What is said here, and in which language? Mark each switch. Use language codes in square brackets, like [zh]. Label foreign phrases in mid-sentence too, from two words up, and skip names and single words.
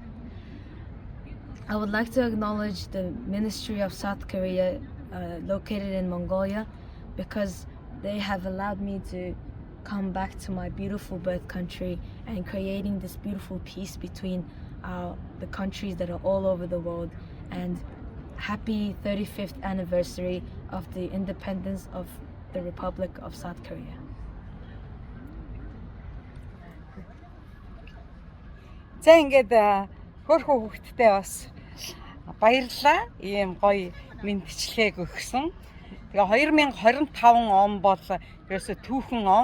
[en] I would like to acknowledge the Ministry of South Korea located in Mongolia, because they have allowed me to come back to my beautiful birth country and creating this beautiful peace between the countries that are all over the world, and happy 35th anniversary of the independence of the Republic of South Korea. [mn] За ингээд хөөрхөн хүүхдтэй бас баярлалаа. Ийм гоё мэдчилгээг өгсөн. Тэгээ 2025 он бол ерөөсө түүхэн он.